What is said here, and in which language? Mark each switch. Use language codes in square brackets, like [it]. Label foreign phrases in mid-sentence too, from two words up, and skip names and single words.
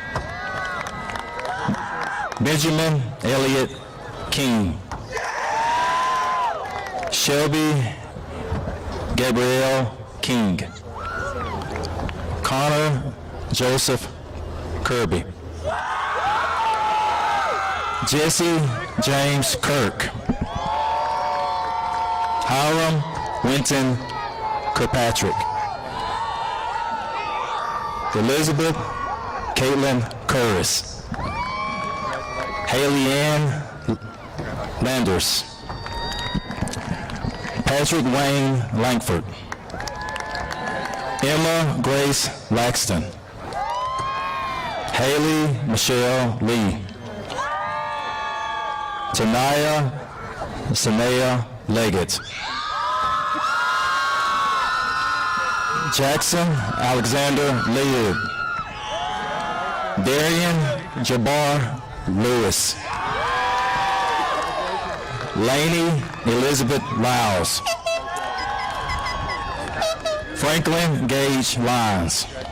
[en] Benjamin Elliott King, Shelby Gabrielle King, Connor Joseph Kirby, Jesse James Kirk, Hiram Winton Kirkpatrick, Elizabeth Caitlin Curris, Haley Ann Landers, Patrick Wayne Langford, Emma Grace Laxton, Haley Michelle Lee, Tanaya Sanaya Leggett, Jackson Alexander Leard, Darian Jabbar Lewis, Lainey Elizabeth Lyles, Franklin Gage Lyons,